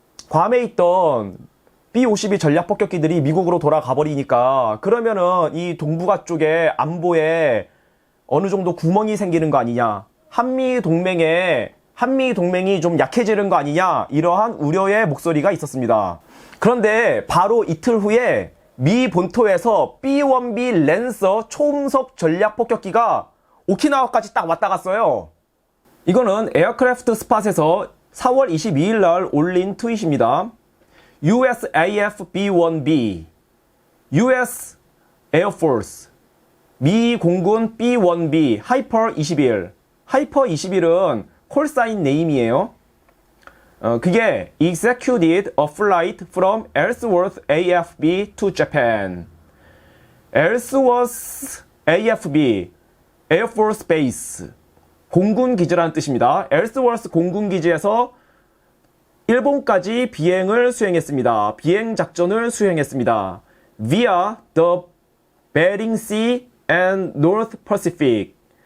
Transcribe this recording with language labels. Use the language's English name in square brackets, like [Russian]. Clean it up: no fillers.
[Korean] 괌에 있던 B-52 전략 폭격기들이 미국으로 돌아가 버리니까 그러면은 이 동북아 쪽에 안보에 어느 정도 구멍이 생기는 거 아니냐, 한미 동맹이 좀 약해지는 거 아니냐, 이러한 우려의 목소리가 있었습니다. 그런데 바로 이틀 후에 미 본토에서 B-1B 랜서 초음속 전략 폭격기가 오키나와까지 딱 왔다 갔어요. 이거는 에어크래프트 스팟에서 4월 22일 날 올린 트윗입니다. USAF B-1B, US Air Force, 미 공군 B-1B 하이퍼 21. 하이퍼 21은 콜사인 네임이에요. 그게 [English] executed a flight from Ellsworth AFB to Japan. [Korean] Ellsworth AFB, Air Force Base, 공군 기지라는 뜻입니다. 엘스워스 공군 기지에서 일본까지 비행을 수행했습니다. 비행 작전을 수행했습니다. [English] via the Bering Sea and North Pacific.